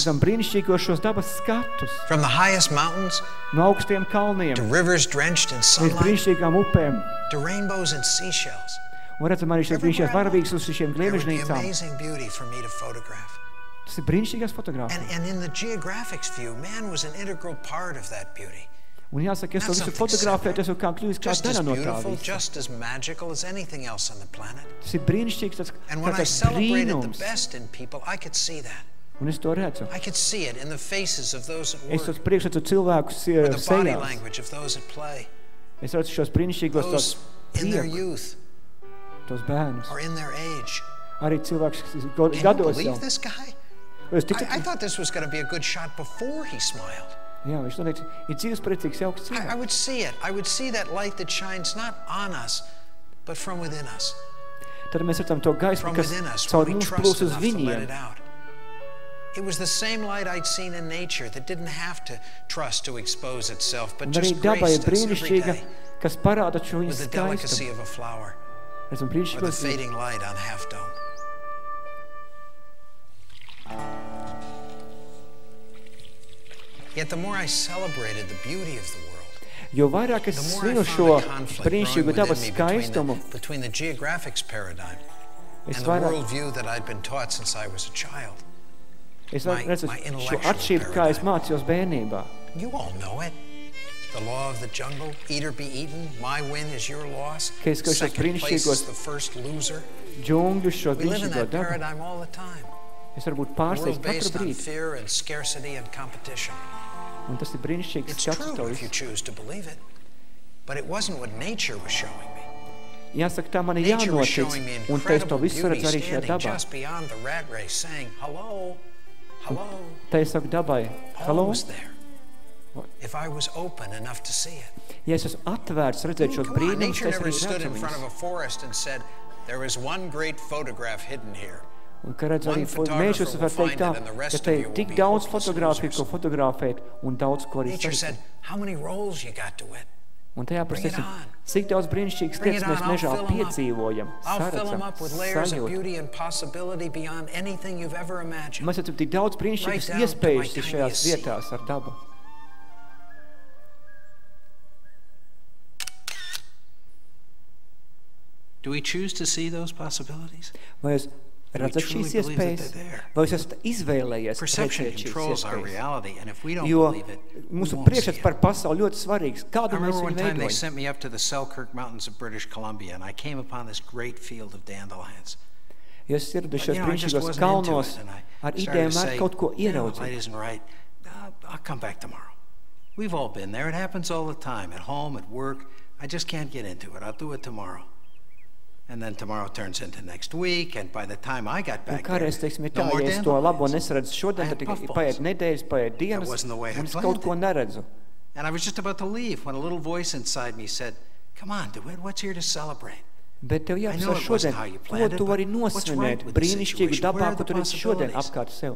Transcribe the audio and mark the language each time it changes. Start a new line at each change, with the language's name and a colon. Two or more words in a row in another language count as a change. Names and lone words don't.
English: From the highest mountains to rivers drenched in sunlight to rainbows and seashells. There would be amazing beauty for me to photograph. And in the Geographic's view, man was an integral part of that beauty.
Latvian: Un jāsaka, es to visu fotografēju, tas jau kā kļūst kā daļa no tā visa.
English: Just as magical as anything else on the planet.
Latvian: Tas ir brīnišķīgs, tas brīnums.
English: The best in people, I could see that.
Latvian: Un es to redzu.
English: I could see it in the faces of those at work.
Latvian: Es tos priekšredzu cilvēkus sejās.
English: The body language of those at play.
Latvian: Es redzu šos brīnišķīgos tos
English: in their youth.
Latvian: Tos bērnus.
English: Or in their age.
Latvian: Arī cilvēks gados jau.
English: Can you believe this guy? I thought this was going to be a good shot before he smiled.
Latvian: Jā, viņš noteikti ir dzīvespriecīgs, jauks cilvēks.
English: I would see it. I would see that light that shines not on us, but from within us.
Latvian: Tad mēs redzam to gaismu, kas caur mums plūs uz viņiem.
English: It was the same light I'd seen in nature that didn't have to trust to expose itself, but just graced us every day
Latvian: kas parāda šo
English: with the delicacy of a flower or the fading light on Half Dome. Yet the more I celebrated the beauty of the world,
Latvian: jo vairāk es svinu šo brīnišķīgu dabas skaistumu,
English: between the Geographic's paradigm and the worldview that I'd been taught since I was a child.
Latvian: Es redzu šo atšķirību, kā es mācījos bērnībā.
English: You all know it. The law of the jungle, eat or be eaten, my win is your loss, second place is the first loser. We live in that paradigm all the time.
Latvian: Es varu būt pārsteigts katru brīdi.
English: Fear and scarcity and competition.
Latvian: Un tas ir brīnišķīgs skats to visu.
English: It's true if you choose to believe it, but it wasn't what nature was showing me.
Latvian: Jāsaka, tā man ir jānotic, un te es to visu redzu arī šajā dabā.
English: Just beyond the rat race, saying, hello, hello.
Latvian: Te es saku dabai, hello.
English: If I was open enough to see it.
Latvian: Ja es esmu atvērts redzēt šos brīnumus, tas arī
English: stood in front of a forest and said, there is one great photograph hidden here.
Latvian: Un, ka redz arī mēžus, var teikt tā, ka te ir tik daudz fotogrāfiju, ko fotografēt, un daudz, ko arī saistīt. Un tajā prasīsim, cik daudz brīnišķīgas lietas mēs mežā piedzīvojam, saredzam, sajūt. Mēs esam tik daudz brīnišķīgas iespējas šajās vietās ar dabu.
English: Do we choose to see those possibilities?
Latvian: Vai jūs redzat šīs iespējas, vai jūs esat izvēlējies redzēt šīs iespējas? Jo mūsu priekšstats par pasauli ļoti svarīgs. Kādu mēs viņu veidojam?
English: They sent me up to the Selkirk Mountains of British Columbia, and I came upon this great field of dandelions.
Latvian: Ja es ieradušos brīnišķīgos kalnos ar idejām ar kaut ko ieraudzīt.
English: Light isn't right. I'll come back tomorrow. We've all been there. It happens all the time, at home, at work. I just can't get into it. I'll do it tomorrow. And then tomorrow turns into next week, and by the time I got back there, no more
Latvian: ja es to labo nesaredzu šodien, tad paiet nedēļas, paiet dienas, un es kaut ko neredzu.
English: And I was just about to leave when a little voice inside me said, come on, DeWitt, what's here to celebrate?
Latvian: Bet tev jāapsver šodien, ko tu vari nosvinēt brīnišķīgu dabā, ko tu redzi šodien apkārt sev.